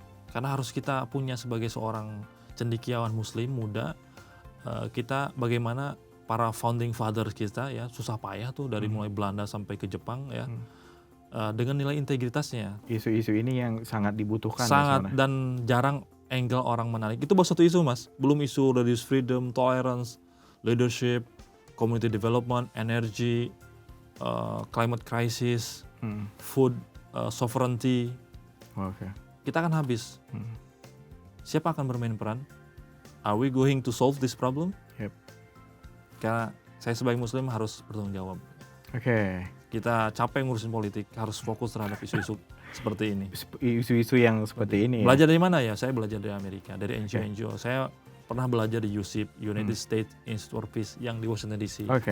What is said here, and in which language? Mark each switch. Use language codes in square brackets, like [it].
[id] Karena harus kita punya sebagai seorang cendekiawan Muslim muda. Kita bagaimana para founding fathers kita ya susah payah tuh dari mulai Belanda sampai ke Jepang ya dengan nilai integritasnya. Isu-isu ini yang sangat dibutuhkan. Sangat dan jarang angle orang menarik. Itu baru satu isu Mas. Belum isu [en] religious freedom, tolerance, leadership, community development, energy, climate crisis, food sovereignty. [id] Kita akan habis. Siapa akan bermain peran? [en] Are we going to solve this problem? [id] Karena saya sebagai muslim harus bertanggung jawab. Kita capek ngurusin politik, harus fokus terhadap isu-isu seperti ini. Isu-isu yang seperti ini. Belajar dari mana ya? Saya belajar dari Amerika, dari NGO-NGO. Saya pernah belajar di USIP, United States Institute for Peace yang di Washington DC.